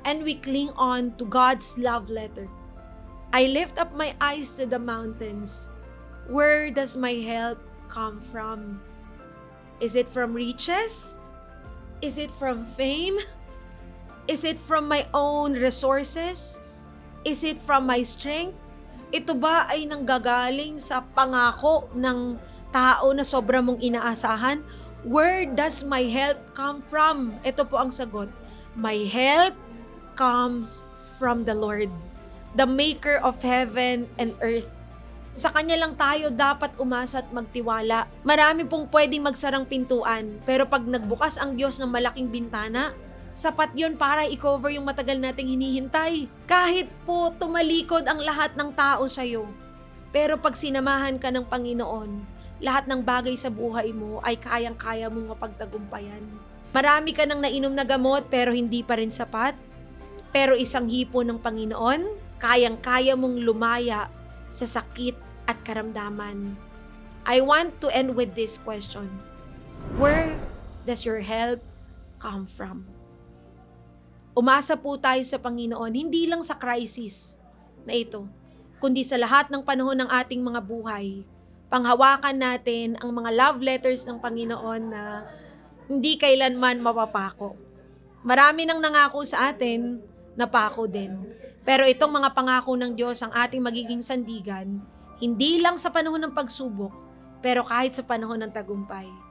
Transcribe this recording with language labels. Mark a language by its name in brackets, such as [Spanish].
[English] And we cling on to God's love letter. I lift up my eyes to the mountains. Where does my help come from? Is it from riches? Is it from fame? Is it from my own resources? Is it from my strength? [Filipino] Ito ba ay nanggagaling sa pangako ng tao na sobra mong inaasahan? [English] Where does my help come from? [Filipino] Ito po ang sagot. [English] My help comes from the Lord, the maker of heaven and earth. [Filipino] Sa Kanya lang tayo dapat umasa at magtiwala. Marami pong pwedeng magsarang pintuan, pero pag nagbukas ang Diyos ng malaking bintana, sapat yon para i-cover yung matagal nating hinihintay. Kahit po tumalikod ang lahat ng tao sa'yo, pero pag sinamahan ka ng Panginoon, lahat ng bagay sa buhay mo ay kayang-kaya mong mapagtagumpayan. Marami ka nang nainom na gamot pero hindi pa rin sapat. Pero isang hipo ng Panginoon, kayang-kaya mong lumaya sa sakit at karamdaman. [English] I want to end with this question. Where does your help come from? [Filipino] Umasa po tayo sa Panginoon, hindi lang sa crisis na ito, kundi sa lahat ng panahon ng ating mga buhay. Panghawakan natin ang mga love letters ng Panginoon na hindi kailanman mapapako. Marami nang nangako sa atin, napako din. Pero itong mga pangako ng Diyos ang ating magiging sandigan, hindi lang sa panahon ng pagsubok, pero kahit sa panahon ng tagumpay.